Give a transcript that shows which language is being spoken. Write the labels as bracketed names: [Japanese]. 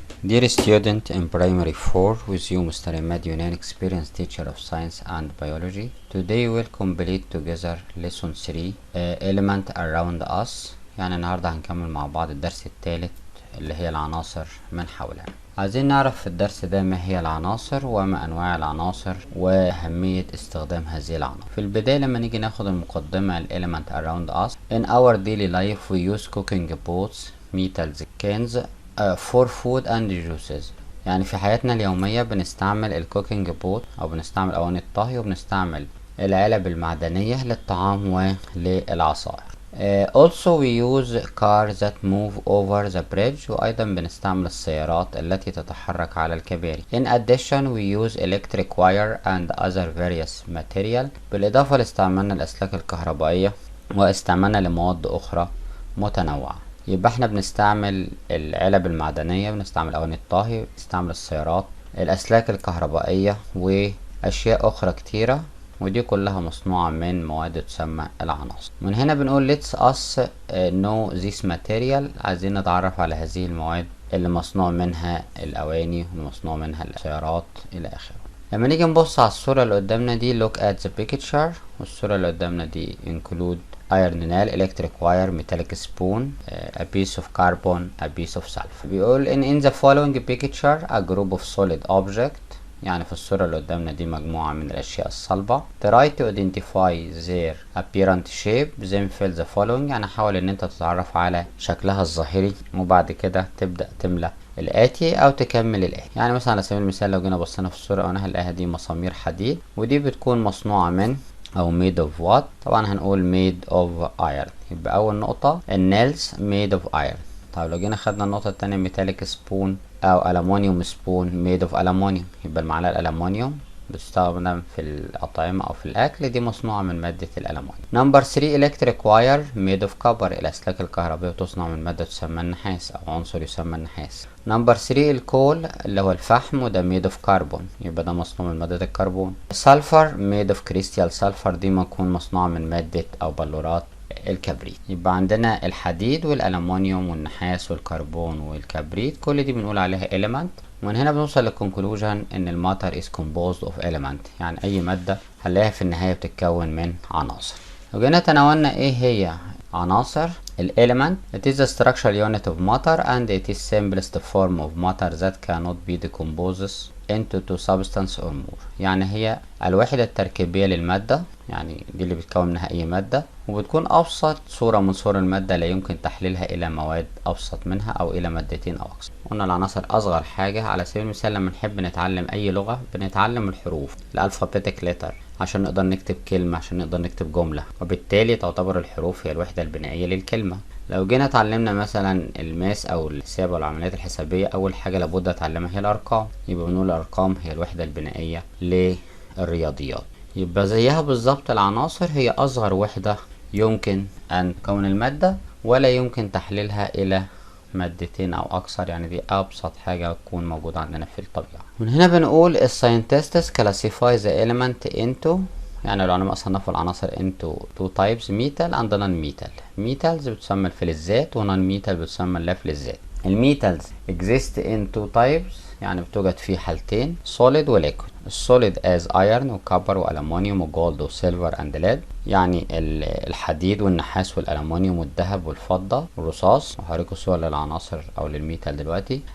[English] Dear student in primary 4, with you Mr. Emad, an experienced teacher of science and biology. Today we'll complete together lesson 3 element around us. [Arabic] يعني النهاردة هنكمل مع بعض الدرس الثالث اللي هي العناصر من حولنا. عايزين نعرف في الدرس ده ما هي العناصر وما انواع العناصر واهمية استخدام هذه العناصر. في البداية لما نيجي ناخد المقدمة [English] element around us. In our daily life we use cooking pots, metals, cans for food and juices. [Arabic] يعني في حياتنا اليومية بنستعمل الكوكينج بوت او بنستعمل اواني الطهي وبنستعمل العلب المعدنية للطعام وللعصائر. [English] Also we use cars that move over the bridge. [Arabic] وايضا بنستعمل السيارات التي تتحرك على الكباري. [English] In addition we use electric wire and other various material. [Arabic] بالاضافة لاستعمالنا الاسلاك الكهربائية واستعمالنا لمواد اخرى متنوعة. يبقى احنا بنستعمل العلب المعدنية، بنستعمل اواني الطهي، بنستعمل السيارات، الاسلاك الكهربائية واشياء اخرى كتيرة، ودي كلها مصنوعة من مواد تسمى العناصر. من هنا بنقول [English] let's us know this material. [Arabic] عايزين نتعرف على هذه المواد اللي مصنوع منها الاواني ومصنوع منها السيارات الى اخره. لما نيجي نبص على الصورة اللي قدامنا دي [English] look at the picture، [Arabic] والصورة اللي قدامنا دي [English] include iron nail, electric wire, metallic spoon, a piece of carbon, a piece of sulfur. بيقول in the following picture a group of solid object. [Arabic] يعني في الصورة اللي قدامنا دي مجموعة من الأشياء الصلبة. [English] try to identify their apparent shape then fill the following. [Arabic] يعني حاول إن أنت تتعرف على شكلها الظاهري وبعد كده تبدأ تملى الآتي أو تكمل الآتي. يعني مثلا على سبيل المثال لو جينا بصينا في الصورة هنلاقيها دي مسامير حديد، ودي بتكون مصنوعة من أو [English] made of what؟ [Arabic] طبعا هنقول [English] made of iron. [Arabic] يبقى أول نقطة النيلز [English] made of iron. [Arabic] طيب لو جينا خدنا النقطة التانية [English] metallic spoon [Arabic] أو ألمونيوم [English] spoon made of aluminium. [Arabic] يبقى المعلقة الألمونيوم بتستخدم في الأطعمة أو في الأكل، دي مصنوعة من مادة الألمونيوم. [English] Number 3 electric wire made of copper. [Arabic] الأسلاك الكهربائية تصنع من مادة تسمى النحاس أو عنصر يسمى النحاس. نمبر 3 الكول اللي هو الفحم، وده [English] made of carbon، [Arabic] يبقى ده مصنوع من مادة الكربون. [English] sulfur made of crystal sulfur، [Arabic] دي ممكن مصنوعة من مادة أو بلورات الكبريت. يبقى عندنا الحديد والألمونيوم والنحاس والكربون والكبريت، كل دي بنقول عليها element. ومن هنا بنوصل للكونكلوجن ان الماتر [English] is composed of element. [Arabic] يعني اي مادة هنلاقيها في النهاية بتتكون من عناصر. لو جينا تناولنا ايه هي عناصر element. [English] it is the structural unit of matter and it is simplest form of matter that cannot be decomposed into two substance or more. [Arabic] يعني هي الوحدة التركيبية للمادة، يعني دي اللي بتكون منها اي مادة، وبتكون ابسط صورة من صور المادة لا يمكن تحليلها الى مواد ابسط منها او الى مادتين او اكثر. قلنا العناصر اصغر حاجة. على سبيل المثال لما نحب نتعلم اي لغة بنتعلم الحروف الالفابيتك ليتر عشان نقدر نكتب كلمة، عشان نقدر نكتب جملة، وبالتالي تعتبر الحروف هي الوحدة البنائية للكلمة. لو جينا اتعلمنا مثلا الماس او الحساب او العمليات الحسابية، اول حاجة لابد اتعلمها هي الارقام، يبقى بنقول الارقام هي الوحدة البنائية للرياضيات. يبقى زيها بالظبط العناصر هي اصغر وحدة يمكن ان تكون المادة ولا يمكن تحليلها الى مادتين او اكثر. يعني دي ابسط حاجة تكون موجودة عندنا في الطبيعة. من هنا بنقول الساينتستس [English] classify the element into، [Arabic] يعني العلماء صنفوا العناصر [English] into two types metal and non-metal. [Arabic] metals بتسمى الفلزات ونون metal بتسمى اللافلزات. الميتالز [English] exist in two types، [Arabic] يعني بتوجد في حالتين solid و liquid. السوليد as iron وكبر والألمونيوم وجولد وسيلفر اند ليد، يعني الحديد والنحاس والألمونيوم والذهب والفضة والرصاص، وهوريكم صور للعناصر أو للميتال دلوقتي.